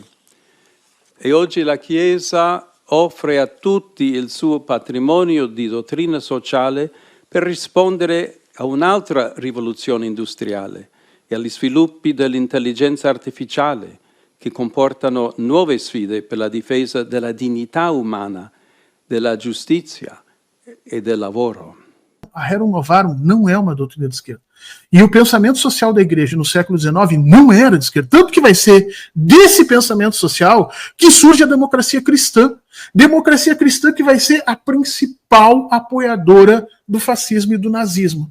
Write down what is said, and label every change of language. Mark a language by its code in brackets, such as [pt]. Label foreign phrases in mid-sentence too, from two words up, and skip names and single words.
[it] E oggi la Chiesa offre a tutti il suo patrimonio di dottrina sociale per rispondere a un'altra rivoluzione industriale e agli sviluppi dell'intelligenza artificiale, che comportano nuove sfide per la difesa della dignità umana, della giustizia e del lavoro. [pt] A Rerum Novarum não é uma doutrina de esquerda. E o pensamento social da igreja no século XIX não era de esquerda. Tanto que vai ser desse pensamento social que surge a democracia cristã. Democracia cristã que vai ser a principal apoiadora do fascismo e do nazismo.